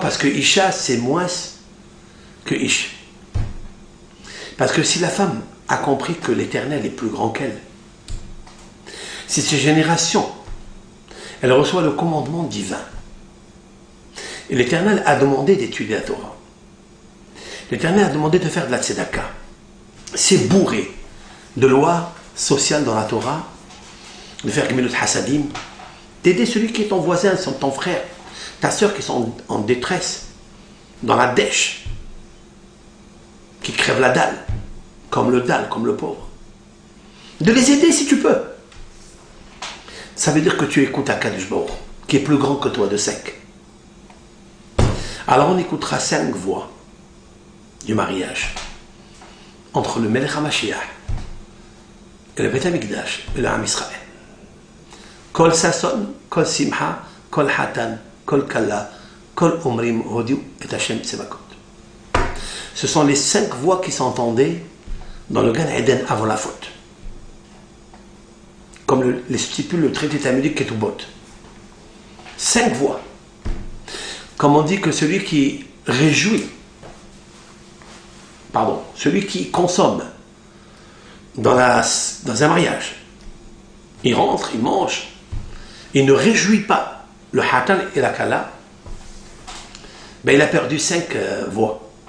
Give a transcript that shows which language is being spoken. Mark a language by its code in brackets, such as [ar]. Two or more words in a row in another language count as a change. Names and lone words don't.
[fr] Parce que Isha, c'est moins que Ish. Parce que si la femme a compris que l'Éternel est plus grand qu'elle, si cette génération, elle reçoit le commandement divin, et l'Éternel a demandé d'étudier la Torah, l'Éternel a demandé de faire de la tzedaka, c'est bourré de lois sociales dans la Torah, de faire [he] גמילות חסדים, [fr] d'aider celui qui est ton voisin, ton frère, ta soeur qui sont en détresse, dans la dèche, qui crèvent la dalle, comme le pauvre. De les aider si tu peux. Ça veut dire que tu écoutes [he] הקדוש ברוך הוא, [fr] qui est plus grand que toi de sec. Alors on écoutera 5 voix du mariage entre le [he] מלך המשיח [fr] et le [he] בית המקדש [fr] et le [he] עם ישראל. קול ששון, קול שמחה, קול חתן, קול כלה, קול אומרים הודו et ה' צבאות. [fr] Ce sont les 5 voix qui s'entendaient dans le Gan Eden avant la faute. Comme les stipule le traité talmudique Ketubot. 5 voix. Comme on dit que celui qui celui qui consomme dans un mariage, il rentre, il mange, il ne réjouit pas le Hatan et la Kala, ben il a perdu 5 voix.